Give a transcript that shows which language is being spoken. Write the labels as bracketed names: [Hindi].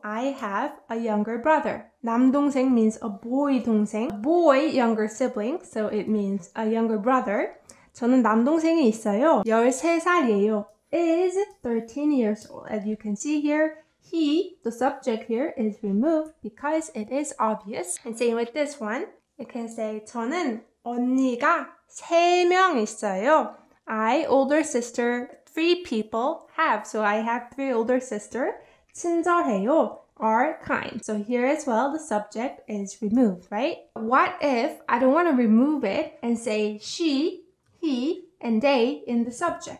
[English] I have a younger brother. 남동생 means a boy 동생. A boy, younger sibling. So it means a younger brother. [Korean] 저는 남동생이 있어요. 13살이에요. [English] Is 13 years old. As you can see here, he, the subject here, is removed because it is obvious. And same with this one. You can say [Korean] 저는 언니가 3명 있어요. [English] I, older sister, 3 people have. So I have 3 older sisters. [Korean] 친절해요. [English] Are kind. So here as well, the subject is removed, right? What if I don't want to remove it and say she, he, and they in the subject?